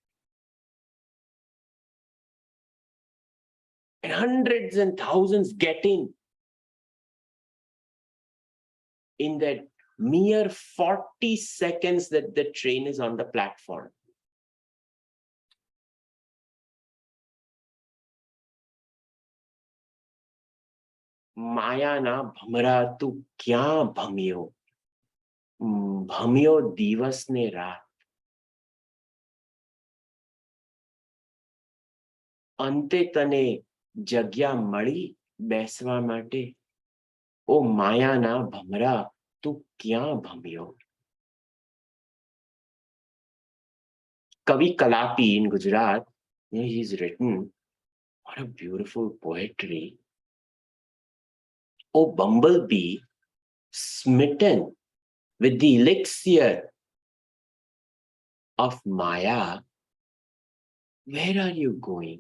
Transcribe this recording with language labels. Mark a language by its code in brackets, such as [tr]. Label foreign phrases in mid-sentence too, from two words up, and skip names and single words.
[en] And hundreds and thousands get in that mere 40 seconds that the train is on the platform. [gu] માયા ના ભમરા તું ક્યાં ભમ્યો? ભમ્યો દિવસ ને રાત. અંતે તને જગ્યા મળી બેસવા માટે? ઓ માયાના ભમરા, તું ક્યાં ભમ્યો? [en] Kavi Kalapi in Gujarat, he's written, what a beautiful poetry. O bumblebee, smitten with the elixir of Maya, Where are you going?